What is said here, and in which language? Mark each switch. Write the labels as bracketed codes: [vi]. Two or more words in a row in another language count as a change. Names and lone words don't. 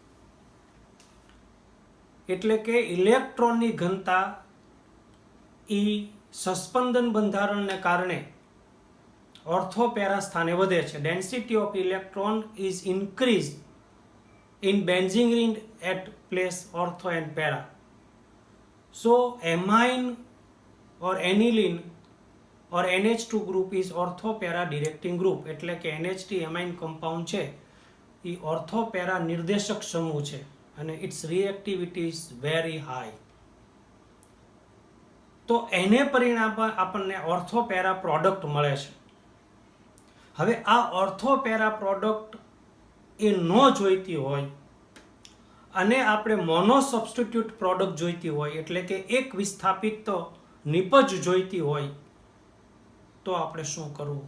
[gu] એટલે કે ઇલેક્ટ્રોનની ઘનતા એ સસ્પંદન બંધારણને કારણે [en] ortho para [gu] સ્થાને વધે છે. [en] Density of electron is increase in benzene ring at place ortho and para. So amine or aniline or NH2 group is ortho-para directing group. [gu] એટલે કે NH2 [en] amine compound [gu] છે એ ortho-para નિર્દેશક સમૂહ છે અને [en] its reactivity is very high. [gu] તો એને પરિણામ આપણને ortho-para પ્રોડક્ટ મળે છે. હવે આ ortho-para પ્રોડક્ટ એ ન જોઈતી હોય અને આપણે [en] mono substitute product [gu] જોઈતી હોય, એટલે કે એક વિસ્થાપિત નિપજ જોઈતી હોય, તો આપણે શું કરવું?